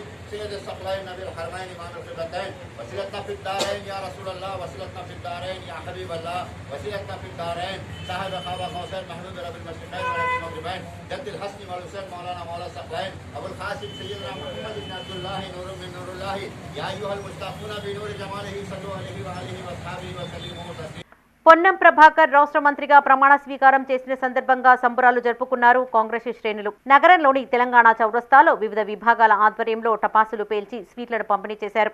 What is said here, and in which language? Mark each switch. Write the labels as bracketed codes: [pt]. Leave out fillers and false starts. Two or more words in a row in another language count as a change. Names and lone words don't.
[ar] سيد الثقلين نبي الحرمين امام القبلتين وسيلتنا في الدارين يا رسول الله وسيلتنا في الدارين يا حبيب الله وسيلتنا في الدارين صاحب قاب قوسين محمود رب المشرقين ورب المغربين جد الحسن والحسين مولانا مولا الثقلين ابو القاسم سيدنا محمد بن عبد الله نور من نور الله يا ايها المشتاقون بنور جماله صلوا عليه وآله واصحابه وسلموا تسليما. [te] పొన్నం ప్రభాకర్ రాష్ట్ర మంత్రిగా ప్రమాణ స్వీకారం చేసిన సందర్భంగా సంబరాలు జరుపుకున్నారు కాంగ్రెస్ శ్రేణులు. నగరంలోని తెలంగాణ చౌరస్తాలో వివిధ విభాగాల ఆధ్వర్యంలో టపాసులు పేల్చి స్వీట్లను పంపిణీ చేశారు.